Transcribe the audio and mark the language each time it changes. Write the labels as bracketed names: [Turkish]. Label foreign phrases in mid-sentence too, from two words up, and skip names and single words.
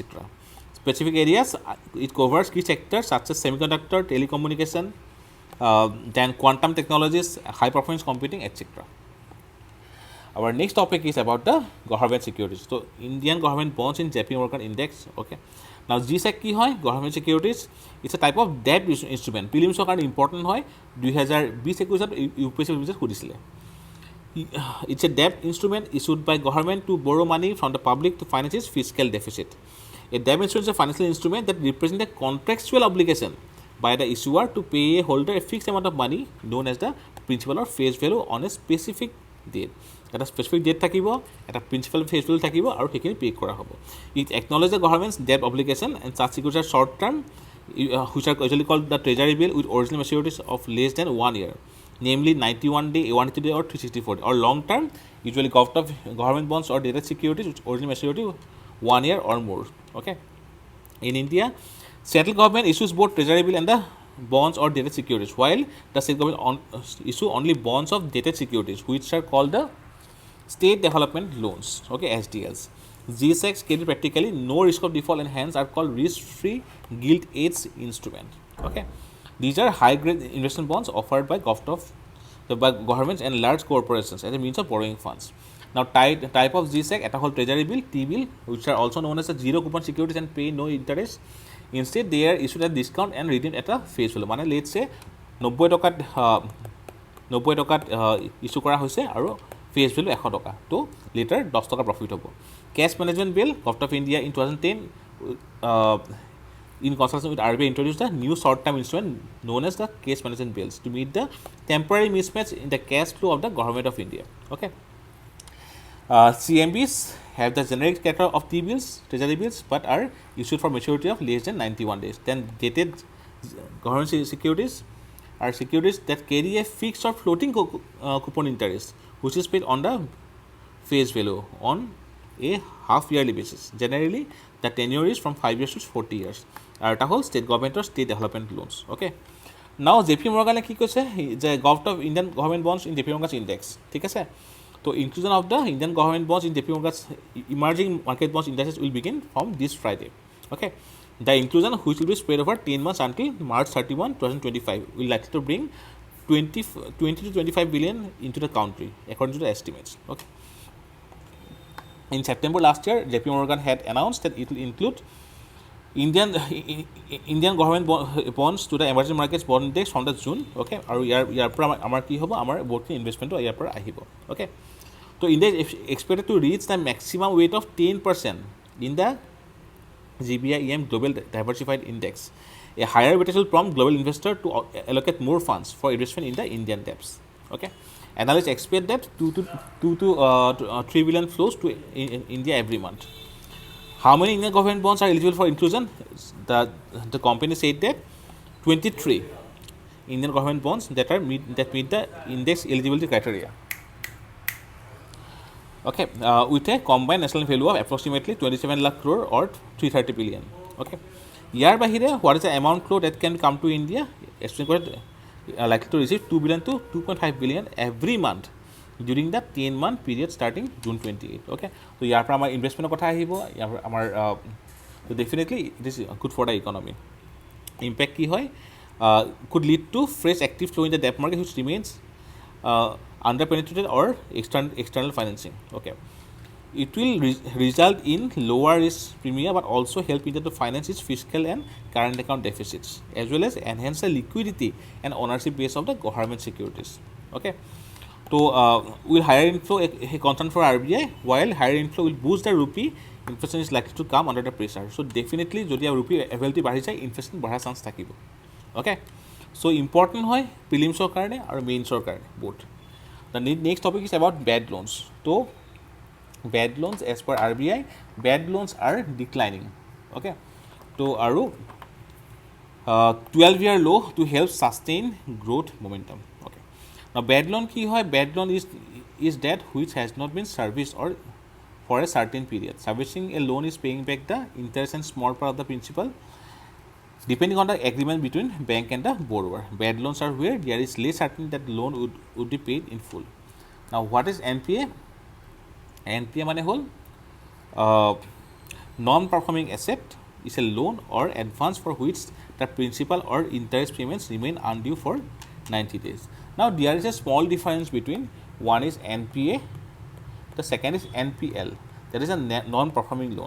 [English] Specific areas, it covers key sectors such as semiconductor, telecommunication, then quantum technologies, high performance computing, etc. Our next topic is about the government securities. So, Indian government bonds in JP Morgan Index, okay. Now, GSEC [Assamese] কি হয় [English] government securities it's a type of debt instrument prelims কাৰণে important হয় 2020-21 UPSC সুধিছিলে it's a debt instrument issued by government to borrow money from the public to finance its fiscal deficit. A debt instrument is a financial instrument that represents a contractual obligation by the issuer to pay a holder a fixed amount of money known as the principal or face value on a specific date. [Assamese] এটা স্পেচিফিক ডেট থাকিব এটা প্ৰিন্সিপাল ফেচ ভেলু থাকিব আৰু সেইখিনি পে' কৰা হ'ব [English] it acknowledge the government's debt obligation and charge securities are short term which are usually called the treasury bill with original maturities of less than 1 year namely 91 day 180 day or 364 day or long term usually government bonds or dated securities with original maturity 1 year or more. Okay, in India central government issues both treasury bill and the bonds or dated securities while the state government issue only bonds of dated securities which are called the State development loans, okay, SDLs. These checks carry practically no risk of default and hence are called risk-free gilt-edged instrument. Okay, these are high-grade investment bonds offered by by governments and large corporations as a means of borrowing funds. Now, type of GSEC, [Assamese] এটা হ'ল [English] treasury bill, T-bill, which are also known as a zero coupon securities and pay no interest. Instead, they are issued at discount and redeemed at a face value. [Assamese] মানে [English] let's say [Assamese] 90 টকাত ইস্যু কৰা হৈছে আৰু [English] face value [Assamese] 100 টকা, তো লিটাৰ 10 টকা প্ৰফিট হ'ব. [English] cash management bill, government of India in 2010 in consultation with RBI introduced the new short-term instrument known as the cash management bills to meet the temporary mismatch in the cash flow of the government of India. Okay. CMBs have the generic character of T-bills, treasury bills, but are issued for maturity of less than 91 days. Then dated government securities are securities that carry a fixed or floating coupon interest, which is paid on the face value on a half-yearly basis. Generally, the tenure is from 5 years to 40 years. [Assamese] আৰু এটা হ'ল [English] state government's state development loans. okay, now JP Morgan [Assamese] কি কৈছে যে [English] government of Indian government bonds in JP Morgan's ইণ্ডেক্স, [Assamese] ঠিক আছে. [English] তো inclusion of the Indian government bonds in JP Morgan's emerging market bonds indexes will begin from this Friday. অ'কে, the inclusion, which will be spread over 10 months until March 31, 2025, will likely to bring 20 to 25 billion into the country, according to the estimates. Okay. In September last year, JP Morgan had announced that it will include Indian government bonds to the emerging markets bond index from the June. [Assamese] Okay, আৰু ইয়াৰ পৰা আমাৰ কি হ'ব, আমাৰ বহুতখিনি ইনভেষ্টমেণ্টো ইয়াৰ পৰা আহিব. [English] Okay, so India is expected to reach the maximum weight of 10% in the GBI-EM Global Diversified Index. A higher weightage will prompt global investors to allocate more funds for investment in the Indian debts. Okay, analysts expect that 2 to 3 billion flows to India every month. How many Indian government bonds are eligible for inclusion? The company said that 23 Indian government bonds that meet the index eligibility criteria. Okay, with a combined national value of approximately 27 lakh crore or 330 billion. Okay, [Assamese] ইয়াৰ বাহিৰে [English] what is the amount flow that can come to India? Estimated likely to receive 2 billion to 2.5 billion every month during the 10-month period starting June 28. Okay, so [Assamese] ইয়াৰ পৰা আমাৰ ইনভেষ্টমেণ্টৰ কথা আহিব, ইয়াৰ পৰা আমাৰ [English] definitely it is good for the economy. [Assamese] ইম্পেক্ট কি হয়, [English] could lead to fresh active flow in the debt market which remains underpenetrated or external financing. Okay, it will result in lower risk premium but also help India to finance its fiscal and current account deficits as well as enhance the liquidity and ownership base of the government securities. Okay, so will higher inflow a concern for RBI, while higher inflow will boost the rupee, inflation is likely to come under the pressure. So definitely যদি rupee availability [Assamese] বাঢ়ি যায়, [English] inflation [Assamese] বঢ়াৰ চান্স থাকিব. [English] Okay, so important [Assamese] হয় প্ৰিলিমছৰ কাৰণে আৰু মেইনছৰ কাৰণে both. [English] The next topic is about bad loans. So bad loans as per RBI, bad loans are declining. Okay, so aru 12-year low to help sustain growth momentum. Okay, now bad loan [Assamese] কি হয়, [English] bad loan is debt which has not been serviced or for a certain period. Servicing a loan is paying back the interest and small part of the principal depending on the agreement between bank and the borrower. Bad loans are where there is less certainty that loan would be paid in full. Now what is NPA? NPA [Assamese] মানে হ'ল [English] non-performing asset is a loan or advance for which the principal or interest payments remain undue for 90 days. Now there is a small difference between one is NPA, the second is NPL, that is a non-performing loan.